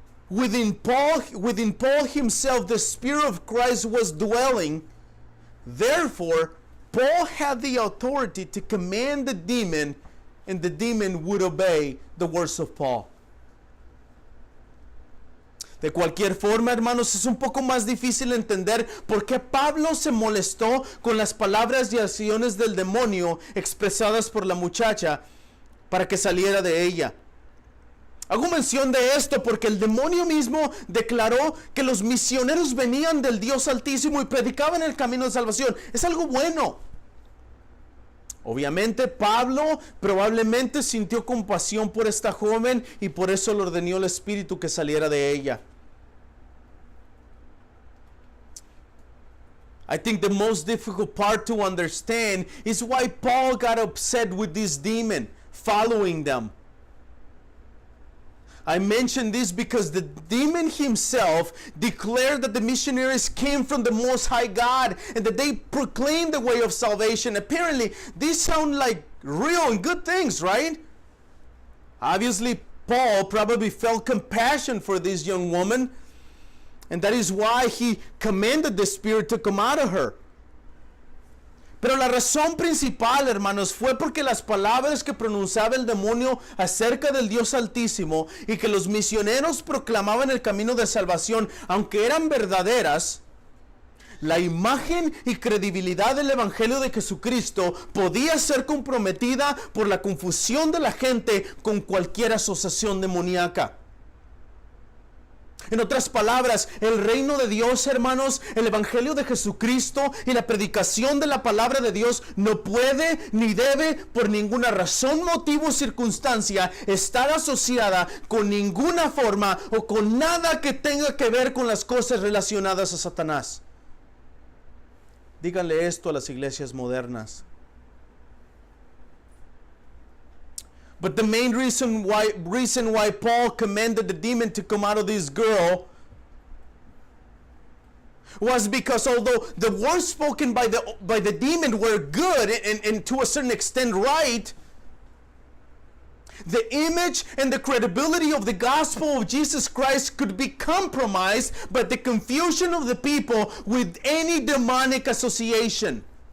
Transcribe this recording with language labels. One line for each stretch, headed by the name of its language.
English: Within Paul himself, the Spirit of Christ was dwelling. Therefore, Paul had the authority to command the demon, and the demon would obey the words of Paul.
Spanish: De cualquier forma, hermanos, es un poco más difícil entender por qué Pablo se molestó con las palabras y acciones del demonio expresadas por la muchacha para que saliera de ella. Hago mención de esto porque el demonio mismo declaró que los misioneros venían del Dios Altísimo y predicaban el camino de salvación. Es algo bueno. Obviamente Pablo probablemente sintió compasión por esta joven y por eso le ordenó el Espíritu que saliera de ella.
English: I think the most difficult part to understand is why Paul got upset with this demon following them. I mention this because the demon himself declared that the missionaries came from the Most High God and that they proclaimed the way of salvation. Apparently, these sound like real and good things, right? Obviously, Paul probably felt compassion for this young woman, and that is why he commanded the spirit to come out of her.
Spanish: Pero la razón principal, hermanos, fue porque las palabras que pronunciaba el demonio acerca del Dios Altísimo y que los misioneros proclamaban el camino de salvación, aunque eran verdaderas, la imagen y credibilidad del Evangelio de Jesucristo podía ser comprometida por la confusión de la gente con cualquier asociación demoníaca. En otras palabras, el reino de Dios, hermanos, el Evangelio de Jesucristo y la predicación de la palabra de Dios no puede ni debe por ninguna razón, motivo o circunstancia estar asociada con ninguna forma o con nada que tenga que ver con las cosas relacionadas a Satanás. Díganle esto a las iglesias modernas.
English: But the main reason why Paul commanded the demon to come out of this girl was because although the words spoken by the demon were good and to a certain extent right, the image and the credibility of the gospel of Jesus Christ could be compromised by the confusion of the people with any demonic association.